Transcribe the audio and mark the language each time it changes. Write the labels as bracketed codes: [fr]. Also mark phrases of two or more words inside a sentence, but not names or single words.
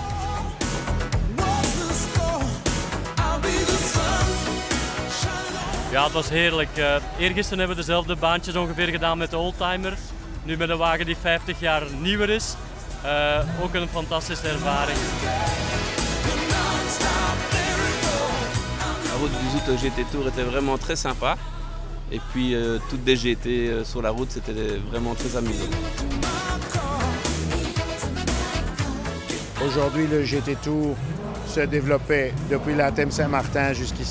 [nl] Ja, het was heerlijk. Eergisteren hebben we dezelfde baantjes ongeveer gedaan met de oldtimer. Nu met een wagen die 50 jaar nieuwer is. Ook een fantastische ervaring. [fr] La route du Zoute GT Tour était vraiment très sympa. Et puis toutes des GT sur la route, c'était vraiment très amusant. Aujourd'hui, le GT Tour se développait depuis la Thème Saint-Martin jusqu'ici.